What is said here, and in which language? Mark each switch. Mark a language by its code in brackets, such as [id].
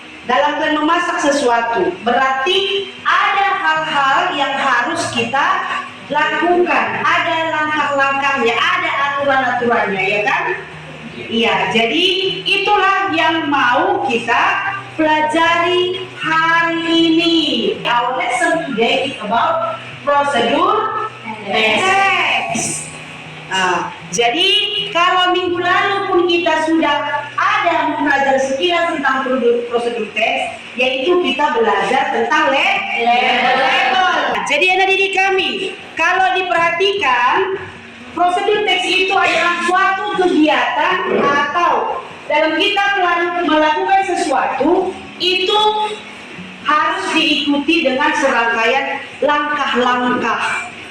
[id] Dalam memasak sesuatu, berarti ada hal-hal yang harus kita lakukan, ada langkah-langkahnya, ada aturan-aturannya, ya kan? Iya, jadi itulah yang mau kita pelajari hari ini. [en] Our lesson today is about procedure text. [id] Jadi kalau minggu lalu pun kita sudah ada belajar sekilas tentang prosedur teks, yaitu kita belajar tentang label. Jadi anak didik kami, kalau diperhatikan, prosedur teks itu adalah suatu kegiatan atau dalam kita melakukan sesuatu itu harus diikuti dengan serangkaian langkah-langkah.